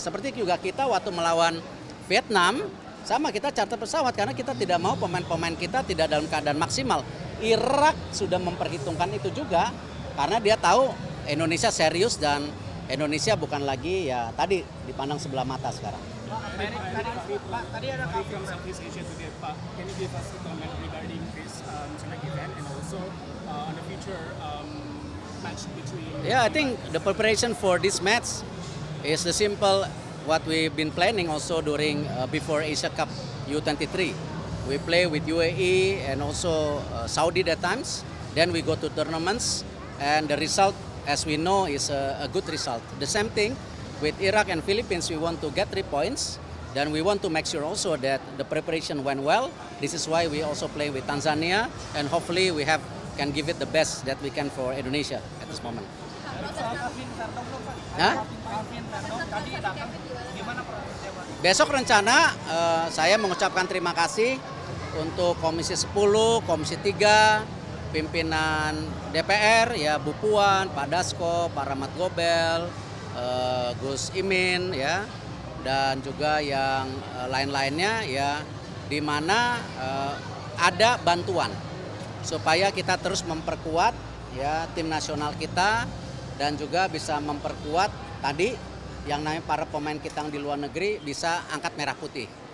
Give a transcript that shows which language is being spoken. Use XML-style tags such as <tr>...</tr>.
<id>Seperti juga kita waktu melawan Vietnam, sama kita charter pesawat karena kita tidak mau pemain-pemain kita tidak dalam keadaan maksimal. Irak sudah memperhitungkan itu juga karena dia tahu Indonesia serius dan Indonesia bukan lagi ya tadi dipandang sebelah mata sekarang. Pak, tadi ada</id> <en>from Southeast Asia today,</en> <id>Pak.</id> <en>Can you give us a comment regarding this tonight event and also on the future match between? Yeah, I think the preparation for this match is the simple what we've been planning also during before Asia Cup U23. We play with UAE and also Saudi that times. Then we go to tournaments and the result, as we know, is a good result. The same thing with Iraq and Philippines, we want to get 3 points. Then we want to make sure also that the preparation went well. This is why we also play with Tanzania, and hopefully we can give it the best that we can for Indonesia at this moment. Hah?</en> <id>Besok rencana saya mengucapkan terima kasih untuk Komisi 10, Komisi 3, pimpinan DPR ya Bu Puan, Pak Dasko, Pak Rahmat Gobel, Gus Imin ya dan juga yang lain-lainnya ya di mana ada bantuan supaya kita terus memperkuat ya tim nasional kita dan juga bisa memperkuat tadi yang namanya para pemain kita yang di luar negeri bisa angkat merah putih.</id>